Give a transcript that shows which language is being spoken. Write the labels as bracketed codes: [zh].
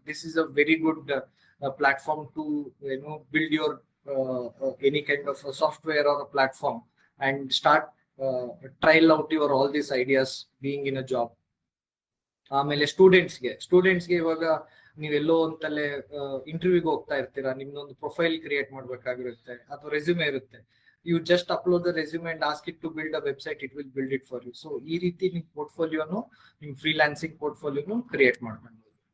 [en] This is a very good platform to build your any kind of software or platform and start trial out your all these ideas being in a job. [kn] ಆಮೇಲೆ ಸ್ಟೂಡೆಂಟ್ಸ್ಗೆ ಇವಾಗ ನೀವೆಲ್ಲೋ ಅಂತಲ್ಲೇ ಇಂಟರ್ವ್ಯೂಗೆ ಹೋಗ್ತಾ ಇರ್ತೀರಾ, ನಿಮ್ದೊಂದು profile create ಮಾಡ್ಬೇಕಾಗಿರುತ್ತೆ ಅಥವಾ resume ಇರುತ್ತೆ. [en] You just upload the resume and ask it to build a website, it will build it for you. [kn] So ee ರೀತಿ ನಿಮ್ಮ ಪೋರ್ಟ್ಫೋಲಿಯೋನು, ನಿಮ್ಮ ಫ್ರೀಲಾನ್ಸಿಂಗ್ ಪೋರ್ಟ್ಫೋಲಿಯೋನು ಕ್ರಿಯೇಟ್ ಮಾಡ್ಕೊಳ್ಬಹುದು.